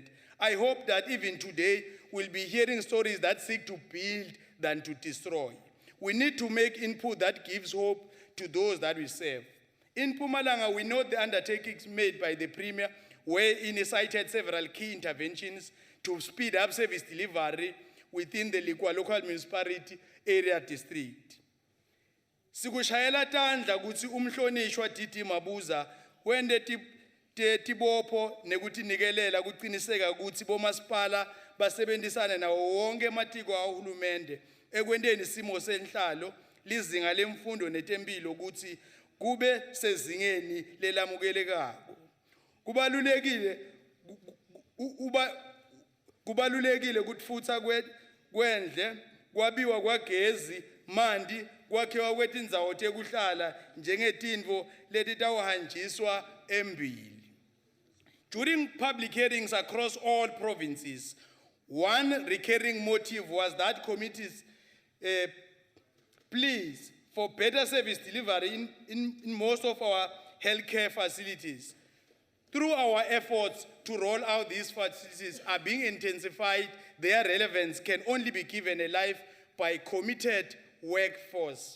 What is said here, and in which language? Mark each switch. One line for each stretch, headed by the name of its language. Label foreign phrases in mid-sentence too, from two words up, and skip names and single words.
English: I hope that even today we'll be hearing stories that seek to build than to destroy. We need to make input that gives hope to those that we serve. In Mpumalanga, we know the undertakings made by the Premier, wherein he cited several key interventions to speed up service delivery within the Likwa local municipality area district.
Swati: Sikushayela tandla kutsi umhlonishwa Titi Mabuza wende tibopho nekuti nikelela kuqiniseka kutsi bomasipala basebenzisane nawo wonke amatiko ahulumende ekwendeni isimo senhlalo lizinga lemfundo netempilo ukuthi kube sezingeni lelamukelekako. Kubalulekile kutfutsa kwendle, kwabiwa kwagezi, mandi, kwakhiwa kwetindzawo tekuhlala njengetintfo letitawuhanjiswa embili.
English: During public hearings across all provinces, one recurring motive was that committees pleas for better service delivery in most of our healthcare facilities. Through our efforts to roll out these facilities are being intensified, their relevance can only be given a life by committed workforce.